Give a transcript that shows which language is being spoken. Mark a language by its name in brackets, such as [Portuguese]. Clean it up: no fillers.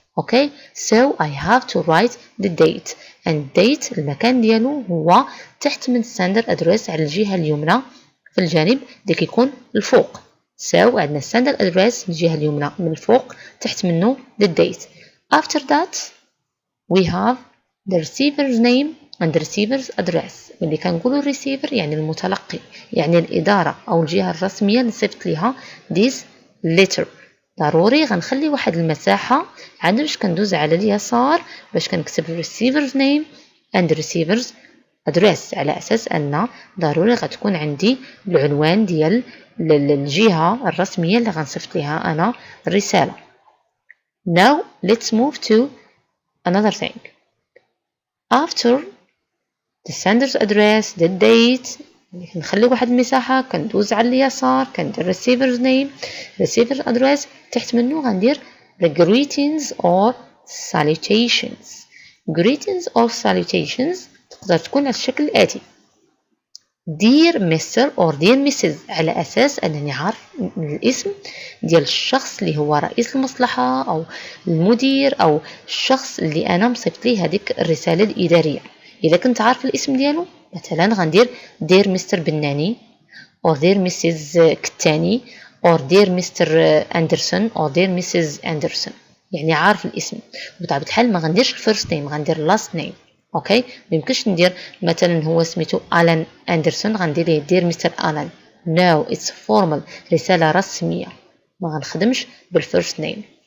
[Arabic] اوكي [English] so I have to write the date, and date [Arabic] المكان ديالو هو تحت من [English] sender address [Arabic] على الجهة اليمنى في الجانب اللي كيكون الفوق. so عندنا [English] sender address [Arabic] الجهة اليمنى من الفوق، تحت منه [English] the date. After that we have the receiver's name and the receiver's address. [Arabic] واللي كنقولوا receiver يعني المتلقي، يعني الإدارة أو الجهة الرسمية اللي صيفط ليها [English] this letter. [Arabic] ضروري غنخلي واحد المساحة عند باش كندوز على اليسار باش كنكتب [English] receiver's name and receiver's address، [Arabic] على أساس أن ضروري غتكون عندي العنوان ديال الجهة الرسمية اللي غنصيفط ليها أنا الرسالة. [English] Now let's move to another thing. After the sender's address, the date، [Arabic] نخلي واحد المساحة، كندوز على اليسار كندير [English] receiver's name receiver's address، [Arabic] تحت منه غندير [English] the greetings or salutations. greetings or salutations [Arabic] تقدر تكون على الشكل الآتي: [English] Dear Mr. or Dear Mrs. [Arabic] على أساس أنني عارف الاسم ديال الشخص اللي هو رئيس المصلحة أو المدير أو الشخص اللي أنا مصيفط ليه هذيك الرسالة الإدارية. إذا كنت عارف الاسم ديالو مثلا غندير [English] Dear Mr. بناني or Dear Mrs. كتاني or Dear Mr. Anderson or Dear Mrs. [Arabic] Anderson، يعني عارف الاسم. بطبيعة الحال ما غنديرش الفيرست نيم، غندير [English] last name. [Arabic] اوكي ميمكنش ندير مثلا هو سميتو ألان أندرسون غندير ليه دير مستر ألان. [English] no it's formal, [Arabic] رسالة رسمية، ما غنخدمش بالفيرست نيم.